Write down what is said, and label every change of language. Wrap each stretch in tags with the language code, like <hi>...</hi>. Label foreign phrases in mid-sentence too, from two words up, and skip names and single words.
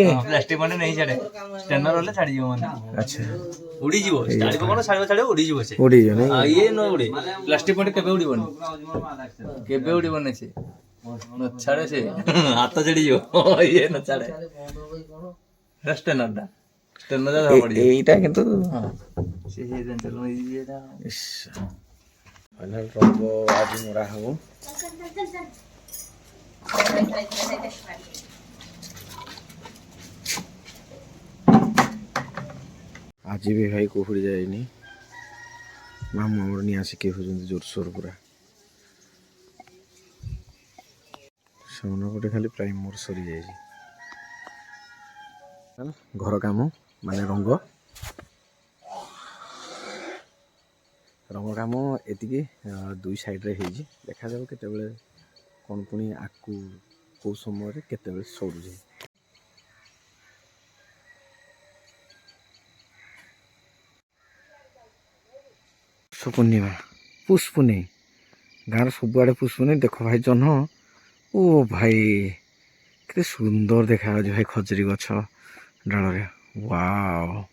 <or>ପ୍ଲାଷ୍ଟିକ ମାନେ ନେଇ ଛାଡେ ଷ୍ଟେନର ହେଲେ ଛାଡି ଯିବ ମାନେ ଆଚ୍ଛା ଉଡି ଯିବ ଛାଡିବ କଣ ଛାଡିବ ଉଡି ଯିବ ସେ ଉଡିଯିବ ନାଇଁ ଇଏ ନ ଉଡେ ପ୍ଲାଷ୍ଟିକ ମାନେ କେବେ ଉଡିବନି ସେ ନ ଛାଡେ ସେ ହାତ ଛାଡି ଯିବ ଇଏ ନ ଛାଡେ ଷ୍ଟେନର ଏଇଟା କିନ୍ତୁ ଫାଇନାଲ ରଙ୍ଗ ଆଜ ମରା ହବ আজি ବି ଭାଇ କୁହୁଡ଼ି ଯାଇନି ମାମୁଁ ଆମର ନିଆଁ ଶିଖେଇ ହେଉଛନ୍ତି ଜୋରସୋର ପୁରା ସାମନା ପଟେ ଖାଲି ପ୍ରାଇମର ସରିଯାଇଛି ଘର କାମ ମାନେ ରଙ୍ଗ କାମ ଏତିକି 2 ସାଇଡରେ ହେଇଛି ଦେଖାଯାଉ କେତେବେଳେ କ'ଣ ପୁଣି ଆକୁ କେଉଁ ସମୟରେ କେତେବେଳେ ସରୁଛି ପୂର୍ଣ୍ଣିମା ପୁଷ ପୁନେଇ ଗାଁର ସବୁଆଡ଼େ ପୁଷ ପୁନେଇ ଦେଖ ଭାଇ ଜହ୍ନ ଓ ଭାଇ କେତେ ସୁନ୍ଦର ଦେଖାଯାଉଛି ଭାଇ ଖଜୁରୀ ଗଛ ଡାଳରେ ୱାଓ</or>